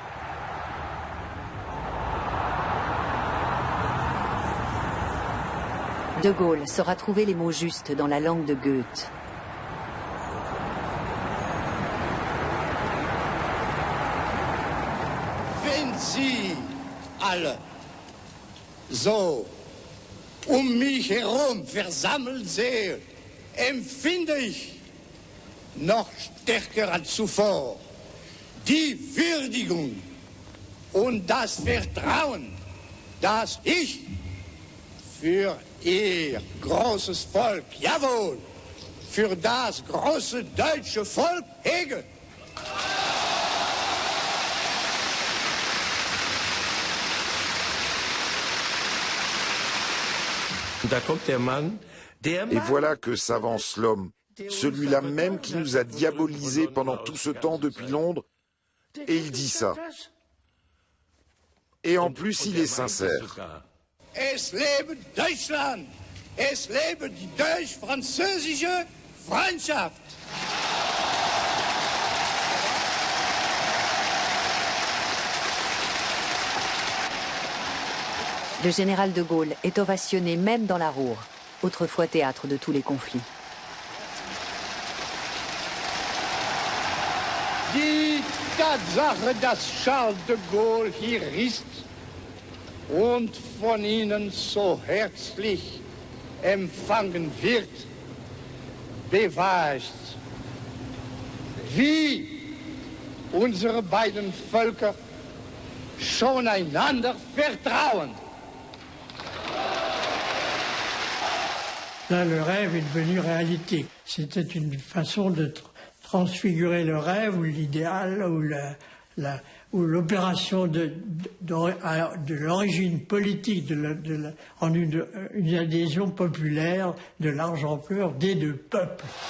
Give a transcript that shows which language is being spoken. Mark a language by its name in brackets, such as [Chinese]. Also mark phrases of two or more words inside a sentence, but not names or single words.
[French] De Gaulle saura trouver les mots justes dans la langue de Goethe. [German] Wenn Sie alle so mich herum versammelt sehen, empfinde ich noch stärker als zuvor die Würdigung und das Vertrauen, das ich für Ihr großes Volk, jawohl, für das große deutsche Volk hege. [French] Et voilà que s'avance l'homme, celui-là même qui nous a diabolisés pendant tout ce temps depuis Londres, et il dit ça. Et en plus, il est sincère. [German] Es lebe Deutschland! Es lebe die deutsch-französische Freundschaft! [French] Le général de Gaulle est ovationné même dans la Ruhr, autrefois théâtre de tous les conflits. [German] Die Tatsache, dass Charles de Gaulle hier ist und von Ihnen so herzlich empfangen wird, beweist, wie unsere beiden Völker schon einander vertrauen. [French] Là, le rêve est devenu réalité. C'était une façon de transfigurer le rêve ou l'idéal ou l'opération de l'origine politique en une adhésion populaire de large ampleur des deux peuples.